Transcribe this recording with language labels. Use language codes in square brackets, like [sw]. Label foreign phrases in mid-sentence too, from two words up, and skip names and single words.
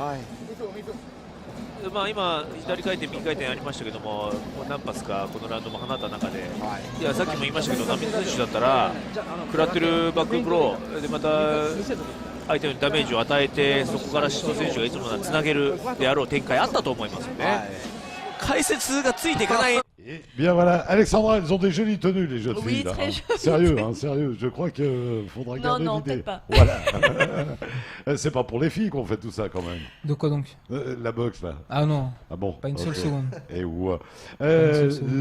[ja] まあ今左回転右回転ありましたけども、何発かこのラウンドも放った中で、いやさっきも言いましたけど、波選手だったら食らってるバックブローでまた相手にダメージを与えて、そこから宍戸選手がいつものつなげるであろう展開あったと思いますよね。解説がついていかない。 [fr] Bien voilà, Alexandra, elles ont des jolies tenues les jeunes Oui, filles. Là, très hein. jolies. Sérieux, hein, sérieux. Je crois qu'il faudra garder non, l'idée. peut-être pas. Voilà. C'est pas pour les filles qu'on fait tout ça quand même. De quoi donc? La boxe là. Ah non, Ah bon. pas une seule ok. seconde. Et ouais. seule seconde.